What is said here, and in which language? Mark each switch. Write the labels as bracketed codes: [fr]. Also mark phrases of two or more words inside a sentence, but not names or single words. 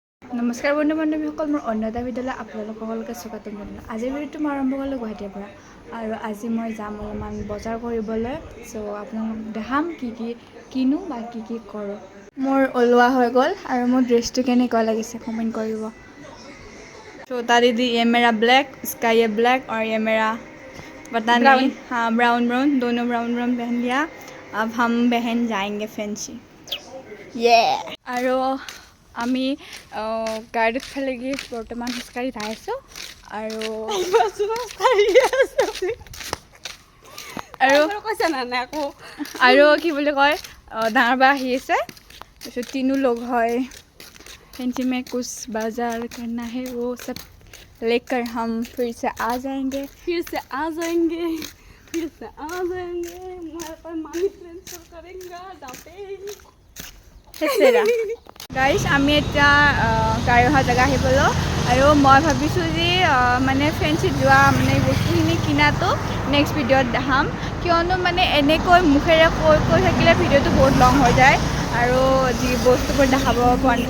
[as] নমস্কাৰ বন্ধু বান্ধৱীসকল, মোৰ অন্য এটা ভিডিঅ'লৈ আপোনালোক সকলোকে স্বাগতম জনালোঁ। আজিৰ ভিডিঅ'টো মই আৰম্ভ কৰিলোঁ গুৱাহাটীৰ পৰা, আৰু আজি মই যাম অলপমান বজাৰ কৰিবলৈ। চ' আপোনালোকক দেখাম কিনো বা কি কৰোঁ। মোৰ ওলোৱা হৈ গ'ল, আৰু মোৰ ড্ৰেছটো কেনেকুৱা লাগিছে কমেণ্ট কৰিব। [hi] छोटा दीदी ये मेरा ब्लैक, इसका ये ब्लैक, और ये मेरा पता नहीं, हाँ ब्राउन दोनों ब्राउन पहन लिया। अब हम बहन जाएंगे फैंसी [as] আৰু আমি গাড়ীত ফালেগি বৰ্তমান খোজকাঢ়ি যাই আছোঁ, আৰু কি বুলি কয়, ডাঙৰ বা আহি আছে। তাৰপিছত তিনো লগ হয়, [hi] फैंसी में कुछ बाजार करना है, वो सब लेकर हम फिर से आ जाएंगे। [as] গাইজ, আমি এতিয়া গাড়ী অহা জেগা আহি পালোঁ, আৰু মই ভাবিছোঁ যে মানে ফেঞ্চিত যোৱা মানে বস্তুখিনি কিনাটো নেক্সট ভিডিঅ'ত দেখাম, কিয়নো মানে এনেকৈ মুখেৰে কৈ থাকিলে ভিডিঅ'টো বহুত লং হৈ যায়, আৰু যি বস্তুবোৰ দেখাব পৰা নাযায়।